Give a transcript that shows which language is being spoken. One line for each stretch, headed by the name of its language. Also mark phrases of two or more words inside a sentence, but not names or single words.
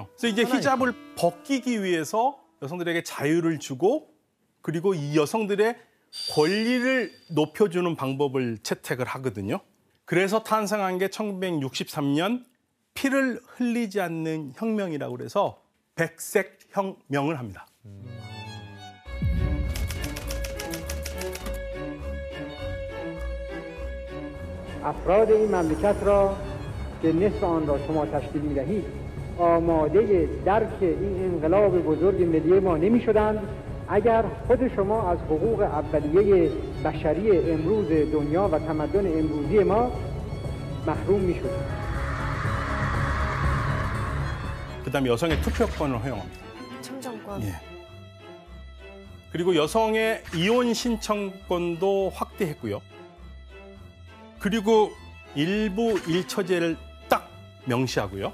Korean: 그래서 이제 히잡을 벗기기 위해서 여성들에게 자유를 주고 그리고 이 여성들의 권리를 높여주는 방법을 채택을 하거든요. 그래서 탄생한 게 1963년 피를 흘리지 않는 혁명이라고 그래서 백색 혁명을 합니다.
Persian: افراد این مملکت را که نصف آن را شما تشکیل می‌دهید آماده درک این انقلاب بزرگ ملی ما نمی‌شدند اگر خود شما از حقوق اولیه بشری امروز دنیا و تمدن امروزی ما محروم می‌شدید.
Korean: 그다음에 여성의 투표권을 허용합니다. 참정권. 예. 그리고 여성의 이혼 신청권도 확대했고요. 그리고 일부 일처제를 딱 명시하고요.